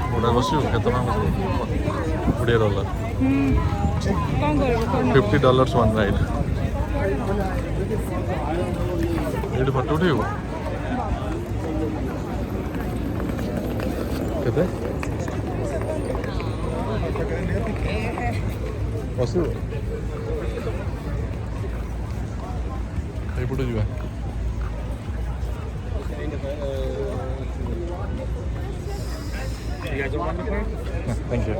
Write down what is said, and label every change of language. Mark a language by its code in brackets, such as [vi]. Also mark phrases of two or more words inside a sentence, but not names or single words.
[or] ଗୋଟେ ବସିବୁ କେତେ ଟଙ୍କା $20 କ'ଣ କରିବୁ $50 [en] one ride [or] ଏଇଠି ଫଟୋ ଉଠେଇବୁ କେତେ ବସିବୁ ଏଇପଟୁ ଯିବା [en] Thank you.